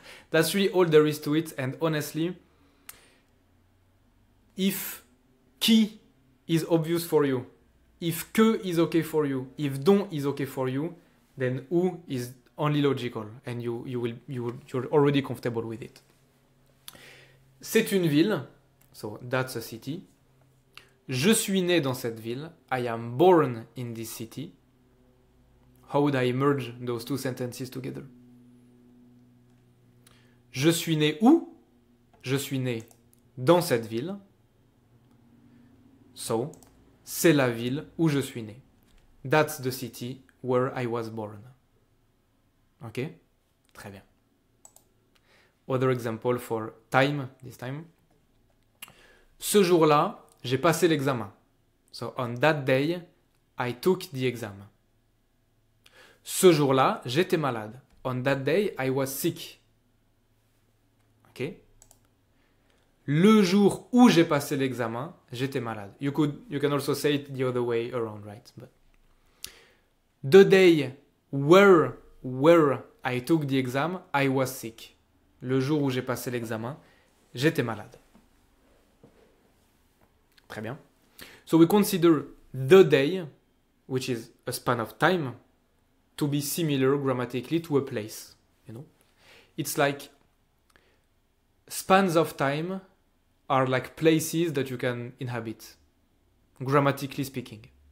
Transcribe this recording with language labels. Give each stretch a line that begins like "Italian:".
English: That's really all there is to it. And honestly, if qui is obvious for you, if que is okay for you, if dont is okay for you, then où is only logical, and you're already comfortable with it.
French: C'est une ville,
English: so that's a city.
French: Je suis né dans cette ville.
English: I am born in this city. How would I merge those two sentences together?
French: Je suis né où? Je suis né dans cette ville. So, c'est la ville où je suis né.
English: That's the city where I was born. Ok?
French: Très bien.
English: Other example for time, this time.
French: Ce jour-là, j'ai passé l'examen.
English: So, on that day, I took the exam.
French: Ce jour-là, j'étais malade.
English: On that day, I was sick. Ok?
French: Le jour où j'ai passé l'examen, j'étais malade.
English: You can also say it the other way around, right? But the day where I took the exam, I was sick.
French: Le jour où j'ai passé l'examen, j'étais malade. Très bien.
English: So we consider the day, which is a span of time, to be similar grammatically to a place. It's like spans of time are like places that you can inhabit, grammatically speaking.